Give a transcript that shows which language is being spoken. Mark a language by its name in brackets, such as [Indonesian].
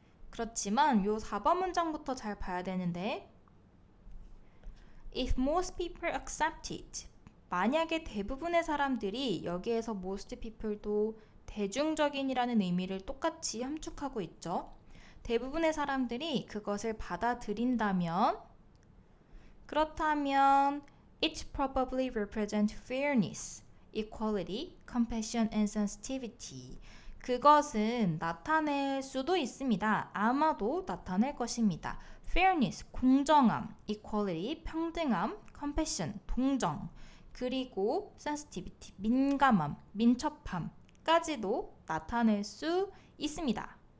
[Korean] 그렇지만 요 4번 문장부터 잘 봐야 되는데 [English] If most people accept it, [Korean] 만약에 대부분의 사람들이, 여기에서 most people도 대중적인이라는 의미를 똑같이 함축하고 있죠. 대부분의 사람들이 그것을 받아들인다면, 그렇다면 [English] it probably represents fairness, equality, compassion and sensitivity. [Korean] 그것은 나타낼 수도 있습니다. 아마도 나타낼 것입니다. fairness, 공정함, equality, 평등함, compassion, 동정, 그리고 sensitivity, 민감함, 민첩함 까지도 나타낼 수 있습니다.